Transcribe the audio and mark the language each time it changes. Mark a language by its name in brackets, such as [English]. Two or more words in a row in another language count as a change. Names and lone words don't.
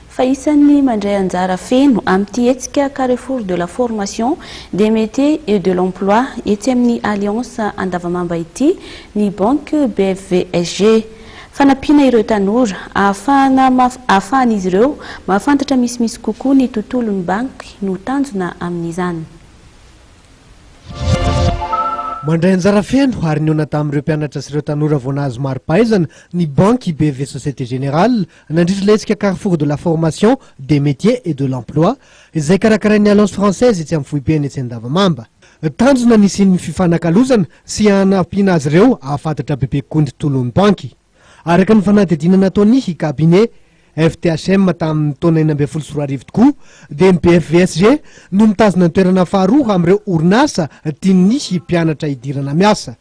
[Malagasy] fa isan'ny mandray anjara feno amin'ity hetsika Carrefour de la formation, des métiers et de l'emploi ety amin'ny alliance Andavamamba ity ny banque BFVSG. Fanampiana ireo tanora ahafahan'izy ireo mahafantatra misimisy kokoa ny tontolon'ny banky no tanjona amin'izany. Mandray anjara feno ary niona tamin'ireo mpianatra sy ireo tanora vao nahazo mari-pahaizana ny banque BV Société Générale nandritra letsika Carrefour de la formation, des métiers et de l'emploi izay karakarain'ny alliance française etsy amin'ny foibeny etsy Andavamamba. Tanjona nisian'ny fifanakalozana sy hanampiana azy ireo ahafantatra bebe kokoa ny tontolon'ny banky. Araka ny fanadidinana ataony i cabinet FTHM tamin'ny taona 2014 tokoa dia ny BFVSG no mitazona ny toerana faharoa amin'ireo orinasa tian'ny mpianatra hidirana miasa.